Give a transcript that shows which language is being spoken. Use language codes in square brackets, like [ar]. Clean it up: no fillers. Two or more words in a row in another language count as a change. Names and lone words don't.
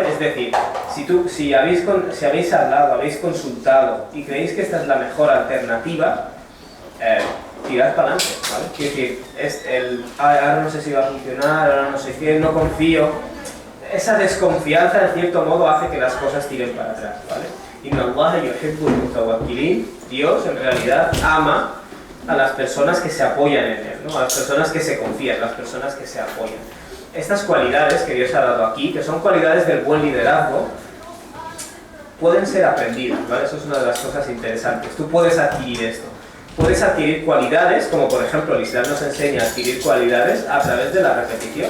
[es] Es decir, si habéis hablado, habéis consultado y creéis que esta es la mejor alternativa, tirad para adelante, ¿vale? Quiero decir, ahora no sé si va a funcionar, ahora no sé qué, no confío. Esa desconfianza, en cierto modo, hace que las cosas tiren para atrás, ¿vale? [ar] إن الله يحب المتوكلين. [es] Dios, en realidad, ama a las personas que se apoyan en él, ¿no? A las personas que se confían, las personas que se apoyan. Estas cualidades que Dios ha dado aquí, que son cualidades del buen liderazgo, pueden ser aprendidas, ¿vale? Eso es una de las cosas interesantes. Tú puedes adquirir esto. Puedes adquirir cualidades, como por ejemplo el Islam nos enseña a adquirir cualidades a través de la repetición.